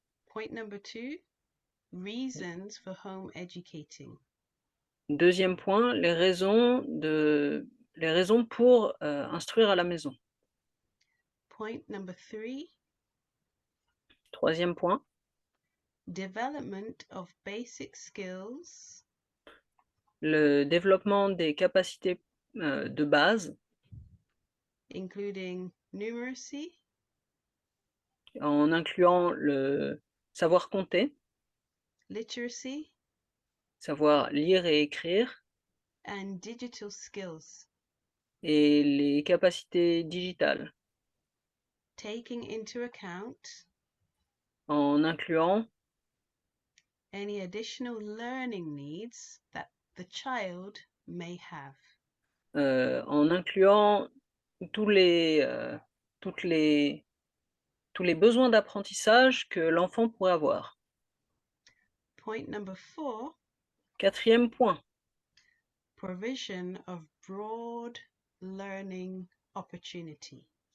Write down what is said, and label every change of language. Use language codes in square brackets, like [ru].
[en] Point number 2, reasons for home educating. [fr] Deuxième point, les raisons les raisons pour instruire à la maison. [en] Point number 3, [fr] Troisième point, [en] development of basic skills [fr] le développement des capacités de base, [en] including numeracy, [fr] en incluant le savoir compter, [en] literacy, [fr] savoir lire et écrire, [en] and digital skills, [fr] et les capacités digitales, [en] taking into account [fr] en incluant [en] any additional learning needs that the child may have. [fr] en incluant tous les, tous les besoins d'apprentissage que l'enfant pourrait avoir. [en] Point number 4, [fr] Quatrième point, [en] provision of broad learning opportunity.